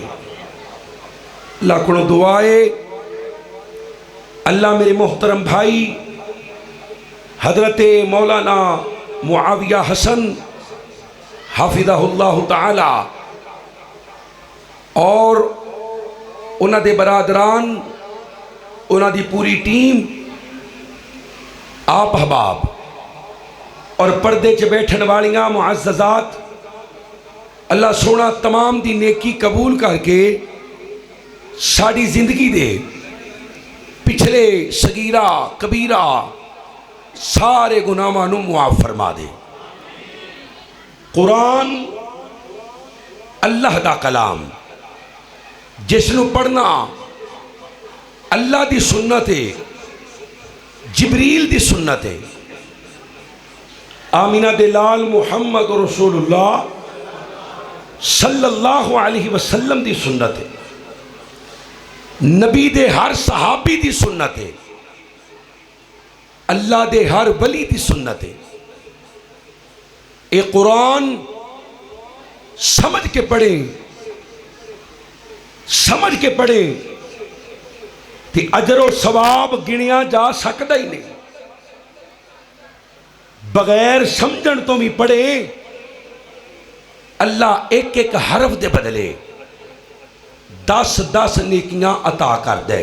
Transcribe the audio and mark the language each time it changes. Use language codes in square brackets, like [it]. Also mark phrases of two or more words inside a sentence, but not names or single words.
[pa] لاکھوں دعائے اللہ میرے محترم بھائی حضرت مولانا معاویہ حسن حفظہ اللہ تعالیٰ اور انہاں دے برادران انہاں دی پوری ٹیم آپ احباب اور پردے چ بیٹھن والیاں معززات اللہ سوہنا تمام دی نیکی قبول کر کے ساڈی زندگی دے پچھلے صغیرہ کبیرہ سارے گناہاں نوں معاف فرما دے. قرآن اللہ دا کلام جس نوں پڑھنا اللہ دی سنت ہے، جبریل دی سنت ہے، آمنہ دے لال محمد رسول اللہ [ar] صلى الله عليه وسلم [pa] دی سنت ہے، نبی دے ہر صحابی دی سنت ہے، اللہ دے ہر ولی دی سنت ہے. یہ قرآن سمجھ کے پڑھیں، سمجھ کے پڑھیں کہ اجر ثواب گنیا جا سکتا ہی نہیں. بغیر سمجھن تو بھی پڑھے اللہ اک اک حرف دے بدلے 10-10 نیکیاں عطا کر دے.